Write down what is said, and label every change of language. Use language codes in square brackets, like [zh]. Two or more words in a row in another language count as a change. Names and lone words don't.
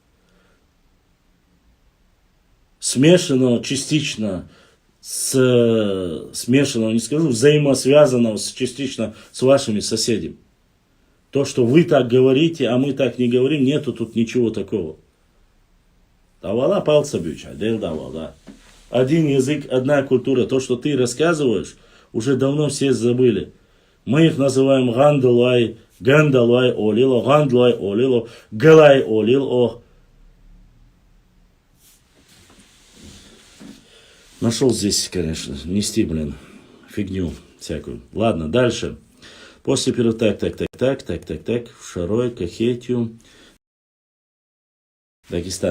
[ru] Смешанного частично, смешанного, не скажу, взаимосвязанного частично с вашими соседями. То, что вы так говорите, а мы так не говорим, нету тут ничего такого. Давала палца бьюча, да. Один язык, одна культура. То, что ты рассказываешь, уже давно все забыли. Мы их называем гандалай олило, гандлай олило, галай олило. Нашел здесь, конечно, нести, фигню всякую. Ладно, дальше. После первого, так, Шарой, Кахетию, Дагестан.